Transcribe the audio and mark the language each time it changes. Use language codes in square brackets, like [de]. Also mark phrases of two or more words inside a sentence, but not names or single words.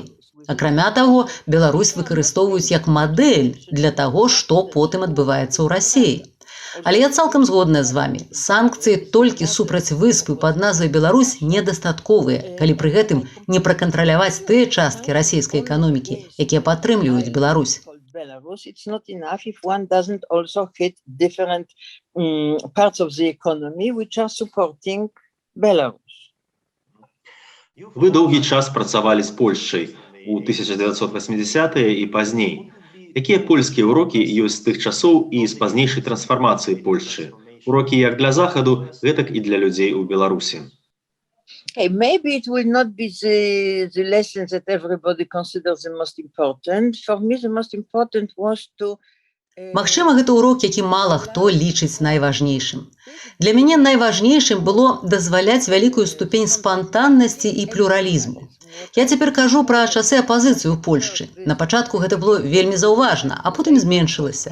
[be] Акрамя таго, Беларусь выкарыстоўваюць як мадэль для таго, што потым адбываецца ў Расіі. Але я цалкам згодная з вамі. Санкцыі толькі супраць выспы пад назвай Беларусь недастатковыя, калі пры гэтым не пракантраляваць тыя часткі расійскай эканомікі, якія падтрымліваюць Беларусь. [en] It's not enough if one doesn't also hit different parts of the economy which are supporting Belarus. [be] Вы доўгі час працавалі з Польшчай у 1980-е і пазней. Якія польскія урокі ёсць з тых часоў і з пазнейшай трансфармацыі Польшчы? Урокі як для Захаду, гэтак і для людзей у Беларусі. [en] Maybe it will not be the lessons that everybody considers the most important. For me, the most important was to... [be] Магчыма, гэта урок, які мала хто лічыць найважнейшым. Для мяне найважнейшым было дазваляць вялікую ступень спантаннасці і плюралізму. Я цяпер кажу пра часы апазіцыі ў Польшчы. На пачатку гэта было вельмі заўважна, а потым зменшылася.